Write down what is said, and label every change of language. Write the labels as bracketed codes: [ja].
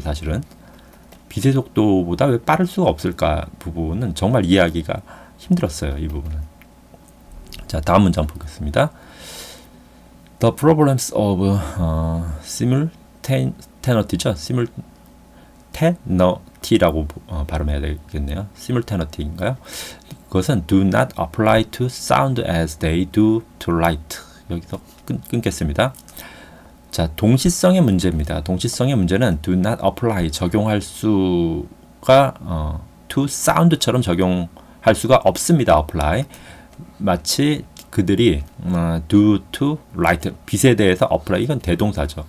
[ko] 사실은 빛의 속도보다 왜 빠를 수가 없을까 부분은 정말 이해하기가 힘들었어요. 이 부분은. 자, 다음 문장 보겠습니다. [en] The problems of simultaneity [ko] 죠. simultaneity 발음해야 되겠네요. simultaneity인가요? 그것은 [en] do not apply to sound as they do to light. [ko] 여기서 끊겠습니다. 자, 동시성의 문제입니다. 동시성의 문제는 [en] do not apply [ko] 적용할 수가 [en] to sound [ko] 처럼 적용할 수가 없습니다. apply 마치 그들이 [en] do to light [ko] 빛에 대해서 apply 이건 대동사죠.